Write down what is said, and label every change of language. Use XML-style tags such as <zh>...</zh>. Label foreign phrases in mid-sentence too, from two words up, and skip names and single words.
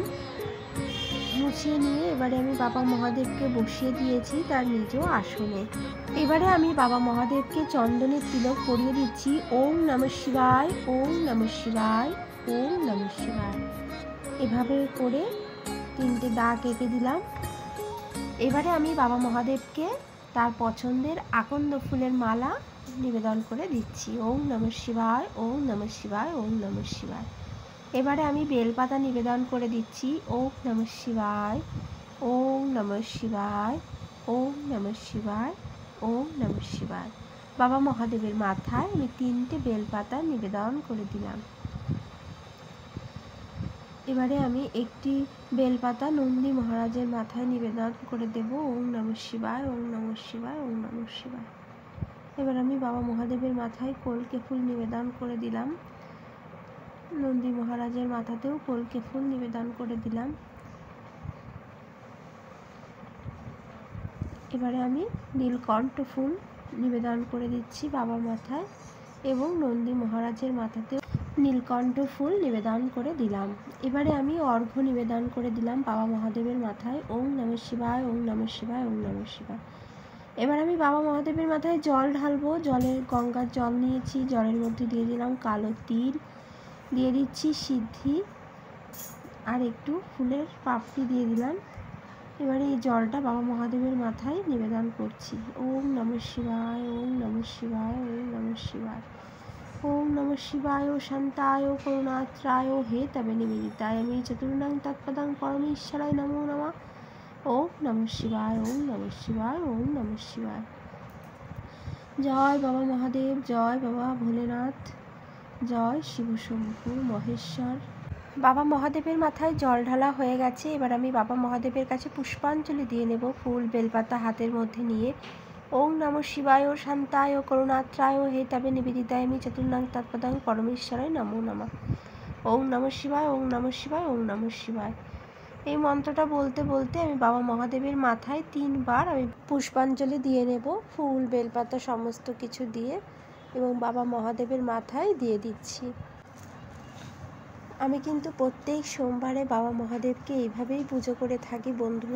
<bn>মুছিয়ে নিয়ে এবারে আমি বাবা মহাদেবকে বসিয়ে দিয়েছি তার নিজ আসনে। এবারে আমি বাবা মহাদেবকে চন্দনের তিলক পরিয়ে দিচ্ছি।</bn> <sa>ওম নমঃ শিবায়, ওম নমঃ শিবায়, ওম নমঃ শিবায়,</sa> <bn>এভাবে করে 3টে দাগ এঁকে দিলাম। এবারে আমি বাবা মহাদেবকে তার পছন্দের আকন্দ ফুলের মালা নিবেদন করে দিচ্ছি।</bn> <sa>ওম নমঃ শিবায়, ওম নমঃ শিবায়, ওম নমঃ শিবায়।</sa> <bn>এবারে আমি বেলপাতা নিবেদন করে দিচ্ছি।</bn> <sa>ওম নমঃ শিবায়, ওম নমঃ শিবায়, ওম নমঃ শিবায়, ওম নমঃ শিবায়।</sa> <bn>বাবা মহাদেবের মাথায় আমি 3টে বেলপাতা নিবেদন করে দিলাম। এবারে আমি একটি বেলপাতা নন্দী মহারাজের মাথায় নিবেদন করে দেব।</bn> <sa>ওম নমঃ শিবায়, ওম নমঃ শিবায়, ওম নমঃ শিবায়।</sa> <bn>এবার আমি বাবা মহাদেবের মাথায় কলকে ফুল নিবেদন করে দিলাম। নন্দী মহারাজের মাথাতেও কলকে ফুল নিবেদন করে দিলাম। এবারে আমি নীলকণ্ঠ ফুল নিবেদন করে দিচ্ছি বাবার মাথায়, এবং নন্দী মহারাজের মাথাতেও নীলকণ্ঠ ফুল নিবেদন করে দিলাম। এবারে আমি অর্ঘ্য নিবেদন করে দিলাম বাবা মহাদেবের মাথায়।</bn> <sa>ওম নমঃ শিবায়, ওম নমঃ শিবায়, ওম নমঃ শিবায়।</sa> <bn>এবার আমি বাবা মহাদেবের মাথায় জল ঢালবো। জলের গঙ্গার জল নিয়েছি, জলের মধ্যে দিয়ে দিলাম কালো তিল, দিয়ে দিচ্ছি সিদ্ধি আর একটু ফুলের পাপড়ি দিয়ে দিলাম। এবারে এই জলটা বাবা মহাদেবের মাথায় নিবেদন করছি।</bn> <sa>ওম নমঃ শিবায়, ওম নমঃ শিবায়, ওম নমঃ শিবায়, ওম নমঃ শিবায় শান্তায় করুণাত্রায় হে তবে নিবেদিতায় আমি চতুর্ণাং তৎপদাং পরমেশ্বরায় নমো নমঃ। ওম নমঃ শিবায়, ওম নমঃ শিবায়, ওম নমঃ শিবায়।</sa> <bn>জয় বাবা মহাদেব, জয় বাবা ভোলেনাথ, জয় শিব শম্ভু মহেশ্বর। বাবা মহাদেবের মাথায় জল ঢালা হয়ে গেছে। এবার আমি বাবা মহাদেবের কাছে পুষ্পাঞ্জলি দিয়ে নেব, ফুল বেলপাতা হাতের মধ্যে নিয়ে।</bn> <sa>ওম নমঃ শিবায় শান্তায় করুণাত্রায় হে তবে নিবেদিতায় আমি চতুর্ণাং তৎপদাং পরমেশ্বরায় নমো নমঃ। ওম নমঃ শিবায়, ওম নমঃ শিবায়, ওম নমঃ শিবায়।</sa> <bn>এই মন্ত্রটা বলতে বলতে আমি বাবা মহাদেবের মাথায় 3 বার আমি পুষ্পাঞ্জলি দিয়ে নেব, ফুল বেলপাতা সমস্ত কিছু দিয়ে, এবং বাবা মহাদেবের মাথায় দিয়ে দিচ্ছি। আমি কিন্তু প্রত্যেক সোমবারে বাবা মহাদেবকে এইভাবেই পুজো করে থাকি বন্ধুরা।</bn>